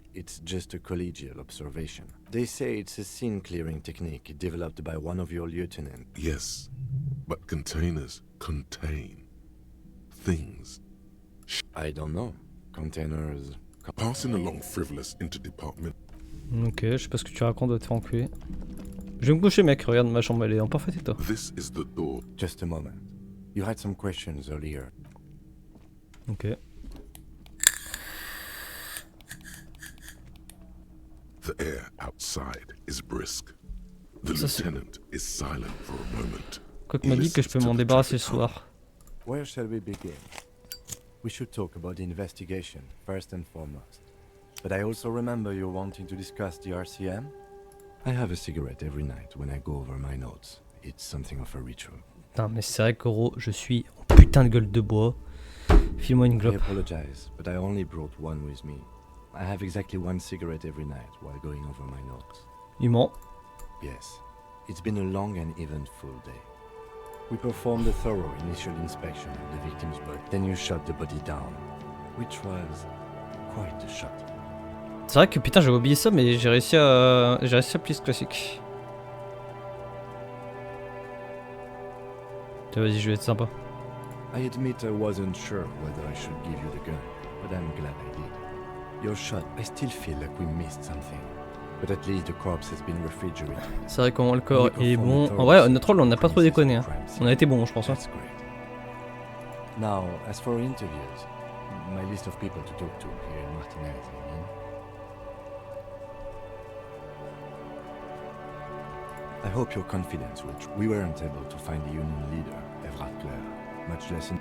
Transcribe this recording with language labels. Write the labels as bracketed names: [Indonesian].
[English] It's just a collegial observation. They say it's a scene-clearing technique developed by one of your lieutenants. Yes, but containers contain things. I don't know. Containers... Passing along frivolous interdepartment. [French] Ok, je sais pas ce que tu racontes, de te faire enculer. Je vais me coucher, mec, regarde, ma chambre, elle est en parfait état. [English] This is the door. Just a moment. You had some questions earlier. Ok. The air outside is brisk. The lieutenant is silent for a moment. [French] Quoique m'a dit que je peux m'en débarrasser ce soir. [English] Where shall we begin? We should talk about the investigation, first and foremost. But I also remember you wanting to discuss the RCM? I have a cigarette every night when I go over my notes. It's something of a ritual. [French] Putain, mais c'est vrai que gros, je suis en putain de gueule de bois. File-moi une [English] I [French] clope. [English] apologize, but I only brought one with me. I have exactly one cigarette every night while going over my notes. [French] Il ment. [English] Yes, it's been a long and eventful day. We performed a thorough initial inspection of the victim's body. Then you shot the body down, which was quite a shot. [French] C'est vrai que putain, j'avais oublié ça, mais j'ai réussi à plier ce classique. Tiens, vas-y, je vais être sympa. [English] I admit I wasn't sure whether I should give you the gun, but I'm glad I did. Your shot, I still feel like we missed something. But at least the corpse has been refrigerated. [French] C'est vrai comment le corps est bon. En vrai, notre rôle, on n'a pas trop déconné. Hein. On a été bon, je pense. Hein. [English] Now, as for interviews, my list of people to talk to here in Martinez, I mean. I hope your confidence will. We weren't able to find the union leader, Evrard Clare, much less.